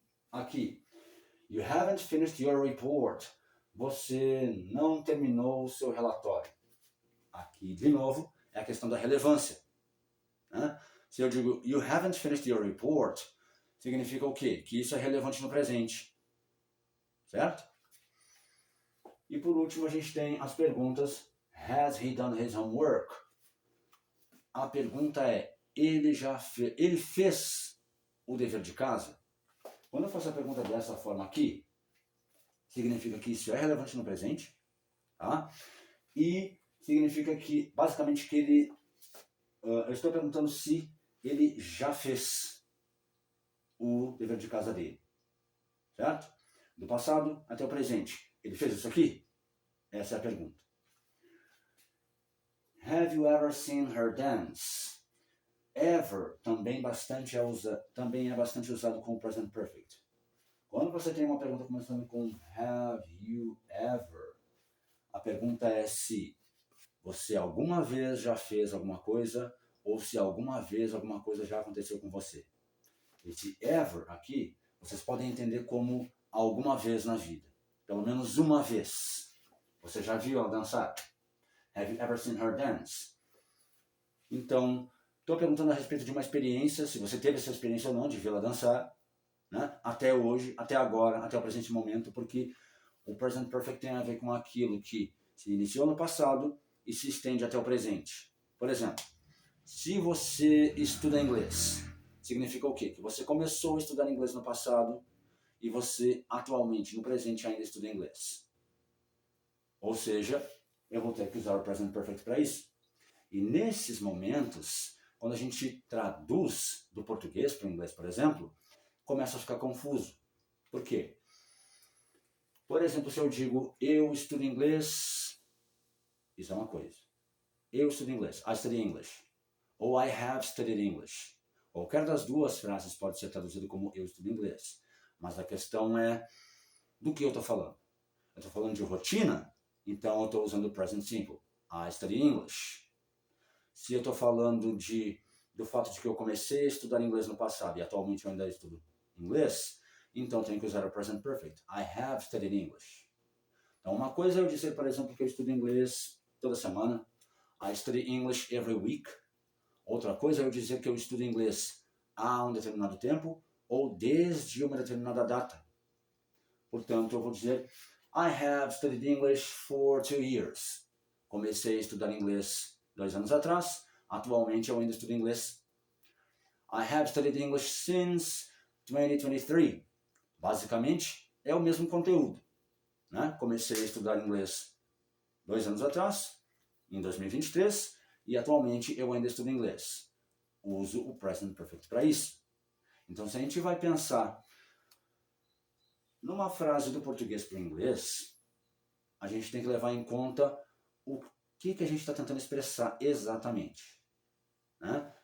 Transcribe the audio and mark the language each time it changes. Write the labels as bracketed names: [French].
[Portuguese] Aqui, [English] you haven't finished your report. [Portuguese] Você não terminou o seu relatório. Aqui, de novo, é a questão da relevância. Né? Se eu digo, [English] you haven't finished your report, [Portuguese] significa o quê? Que isso é relevante no presente. Certo? E por último, a gente tem as perguntas [English] Has he done his homework? [Portuguese] A pergunta é, ele fez o dever de casa? Quando eu faço a pergunta dessa forma aqui, significa que isso é relevante no presente, tá? E significa que, basicamente, que ele... eu estou perguntando se ele já fez o dever de casa dele, certo? Do passado até o presente. Ele fez isso aqui? Essa é a pergunta. [English] Have you ever seen her dance? [Portuguese] Ever também é bastante usado com o present perfect. Quando você tem uma pergunta começando com [English] have you ever, [Portuguese] a pergunta é se você alguma vez já fez alguma coisa ou se alguma vez alguma coisa já aconteceu com você. Esse ever aqui, vocês podem entender como alguma vez na vida. Pelo menos uma vez. Você já viu ela dançar? [English] Have you ever seen her dance? [Portuguese] Então, estou perguntando a respeito de uma experiência, se você teve essa experiência ou não, de vê-la dançar, né? Até hoje, até agora, até o presente momento, porque o present perfect tem a ver com aquilo que se iniciou no passado e se estende até o presente. Por exemplo, se você estuda inglês, significa o quê? Que você começou a estudar inglês no passado e você atualmente, no presente, ainda estuda inglês. Ou seja, eu vou ter que usar o present perfect para isso. E nesses momentos, quando a gente traduz do português para o inglês, por exemplo, começa a ficar confuso. Por quê? Por exemplo, se eu digo, eu estudo inglês, isso é uma coisa. Eu estudo inglês, [English] I study English. [Portuguese] Ou [English] I have studied English. [Portuguese] Qualquer das duas frases pode ser traduzido como eu estudo inglês. Mas a questão é do que eu estou falando. Eu estou falando de rotina, então eu estou usando o present simple. [English] I study English. [Portuguese] Se eu estou falando do fato de que eu comecei a estudar inglês no passado e atualmente eu ainda estudo inglês, então tenho que usar o present perfect. [English] I have studied English. [Portuguese] Então uma coisa é eu dizer, por exemplo, que eu estudo inglês toda semana. [English] I study English every week. [Portuguese] Outra coisa é eu dizer que eu estudo inglês há um determinado tempo ou desde uma determinada data. Portanto, eu vou dizer [English] I have studied English for 2 years. [Portuguese] Comecei a estudar inglês 2 anos atrás. Atualmente eu ainda estudo inglês. [English] I have studied English since 2023. [Portuguese] Basicamente, é o mesmo conteúdo, né? Comecei a estudar inglês 2 anos atrás, em 2023, e atualmente eu ainda estudo inglês. Uso o present perfect para isso. Então, se a gente vai pensar numa frase do português para o inglês, a gente tem que levar em conta o que a gente está tentando expressar exatamente, né?